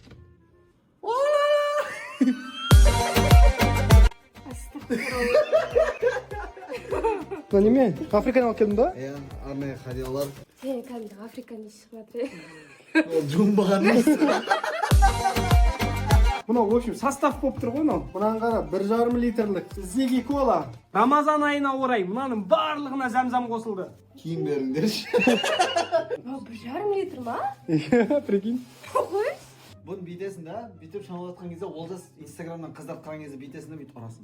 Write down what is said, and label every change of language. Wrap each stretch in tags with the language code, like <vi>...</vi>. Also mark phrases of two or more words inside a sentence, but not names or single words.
<kk>Бұл неме? Африкадан алып келдің ба? Иә, арнайы хадиялар. Сен кәдімгі Африканы смотри. Ол жумбаған емес. Мынау,</kk> <ru>в общем,</ru> <kk>состав болып тұр ғой, мынау. Мынаны қара, 1,5 литрлік Ziggy Cola. Рамазан айына орай мынаның барлығына зәмзәм қосылды. Кейін беріңдерші. 1,5 литр ма? Прикинь. Қой? Бұны бүйтесің да, бүйтіп шамалап жатқан кезде, Олжас Инстаграмнан қыздарды қараған кезде бүйтесің да, бүйтіп ұрасың.</kk>